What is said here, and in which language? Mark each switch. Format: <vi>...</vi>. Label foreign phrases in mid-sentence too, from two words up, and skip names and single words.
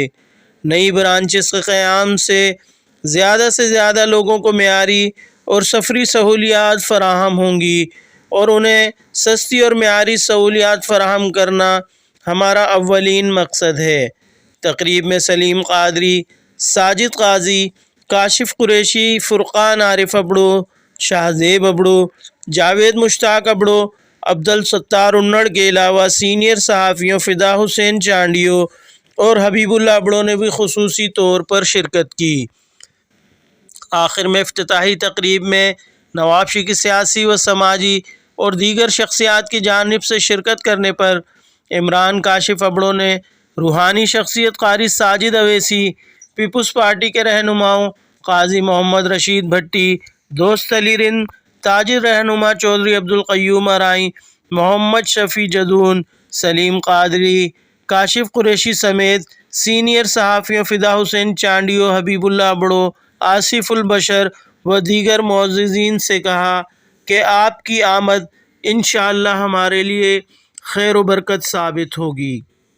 <ur>نئی برانچز کے قیام سے زیادہ لوگوں کو معیاری اور سفری سہولیات فراہم ہوں گی، اور انہیں سستی اور معیاری سہولیات فراہم کرنا ہمارا اولین مقصد ہے. تقریب میں سلیم قادری، ساجد قاضی، کاشف قریشی، فرقان عارف ابڑو، شاہزیب ابڑو، جاوید مشتاق ابڑو، عبدالستار انڑ کے علاوہ سینئر صحافیوں فدا حسین چانڈیو اور حبیب اللہ ابڑو نے بھی خصوصی طور پر شرکت کی. آخر میں افتتاحی تقریب میں نواب شاہ کی سیاسی و سماجی اور دیگر شخصیات کی جانب سے شرکت کرنے پر عمران کاشف ابڑو نے روحانی شخصیت قاری ساجد اویسی، پیپلز پارٹی کے رہنماؤں قاضی محمد رشید بھٹی، دوست علی رند، تاجر رہنما چوہدری عبدالقیوم آرائی، محمد شفیع جدون، سلیم قادری، کاشف قریشی سمیت سینئر صحافیوں فدا حسین چانڈیو، حبیب اللہ ابڑو، آصف البشر و دیگر معززین سے کہا کہ آپ کی آمد</ur> <ar>إن شاء الله</ar> <ur>ہمارے لیے خیر و برکت ثابت ہوگی.</ur>